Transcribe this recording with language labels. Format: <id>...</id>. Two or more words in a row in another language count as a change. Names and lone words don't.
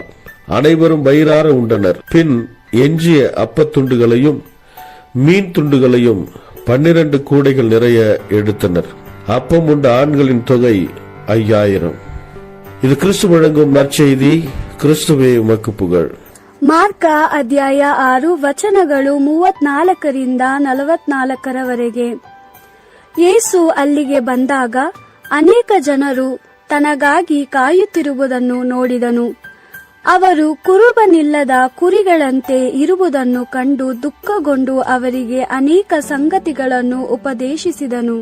<ta>அனைவரும் வயிறார உண்டனர். பின் எஞ்சிய அப்பத்துண்டுகளையும் மீன் துண்டுகளையும் 12 கூடைகள் நிறைய எடுத்தனர். அப்பம் உண்ட ஆண்களின் தொகை 5000. இது கிறிஸ்து வழங்கும் நற்செய்தி. கிறிஸ்துவே உமக்கு புகழ்.</ta> <kn>ಮಾರ್ಕ ಅಧ್ಯಾಯ 6 ವಚನಗಳು 34 44 ಯೇಸು ಅಲ್ಲಿಗೆ ಬಂದಾಗ ಅನೇಕ ಜನರು ತನಗಾಗಿ ಕಾಯುತ್ತಿರುವುದನ್ನು ನೋಡಿದನು. ಅವರು ಕುರುಬನಿಲ್ಲದ ಕುರಿಗಳಂತೆ ಇರುವುದನ್ನು ಕಂಡು ದುಃಖಗೊಂಡು ಅವರಿಗೆ ಅನೇಕ ಸಂಗತಿಗಳನ್ನು ಉಪದೇಶಿಸಿದನು.</kn>